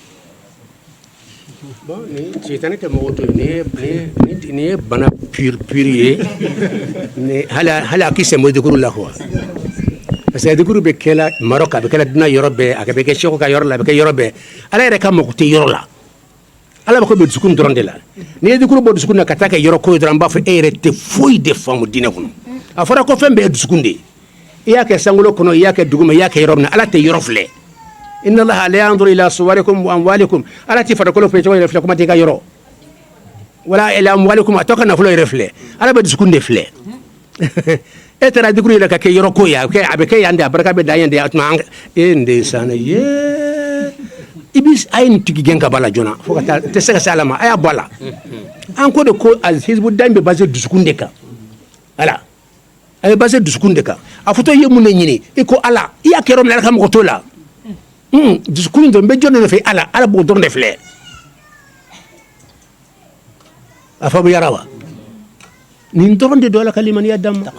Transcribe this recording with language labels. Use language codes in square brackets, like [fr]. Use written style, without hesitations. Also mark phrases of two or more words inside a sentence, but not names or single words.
[bm] bon ni seytane tɛ mɔgɔ to ni ye bana pure ye ni hali a k'i sɛmbo dikuru la quoi [fr] parce que [bm] dikuru bɛ kɛla Maroc a bɛ kɛla duna yɔrɔ bɛɛ a bɛ kɛ Seku ka yɔrɔ la a bɛ kɛ yɔrɔ bɛɛ ala yɛrɛ ka mako tɛ yɔrɔ la ala mako bɛ dusukun dɔrɔn de la ni ye dikuru bɔ dusukun na ka taa kɛ yɔrɔ ko ye dɔrɔn n b'a fɔ e yɛrɛ tɛ foyi de faamu diinɛ kɔnɔ a fɔra ko fɛn bɛɛ ye dusukun de ye i y'a kɛ sankolo kɔnɔ i y'a kɛ duguma i y'a kɛ yɔrɔ min na ala tɛ yɔrɔ filɛ [ar] إن الله لا ينظر إلى صوركم وأموالكم [bm] ala ti farikolo filɛ cogo yɛrɛ filɛ kuma tɛ ka yɔrɔ [ar] ولا إلى أموالكم [bm] a tɔ ka nafolo yɛrɛ filɛ ala bɛ dusukun de filɛ e taara dikuru yɛrɛ ka kɛ yɔrɔ ko ye a bɛ kɛ yan de a barika bɛ da yan de a tuma e nde sanne ye i bi a ye nin tigi gɛn ka bɔ a la joona fo ka taa tɛ se ka se ala ma a y'a bɔ a la an ko de ko hizbullahi bɛ basé dusukun de kan ala a bɛ basé dusukun de kan a fɔtɔ i ye mun de ɲini i ko ala i y'a kɛ yɔrɔ min na ala ka mɔgɔ t'o la dusukun dɔrɔn n bɛ jɔn de nɔfɛ ala b'o dɔrɔn de filɛ a fɔ bɛ yara wa nin dɔrɔn de don ala ka limaniya d'an ma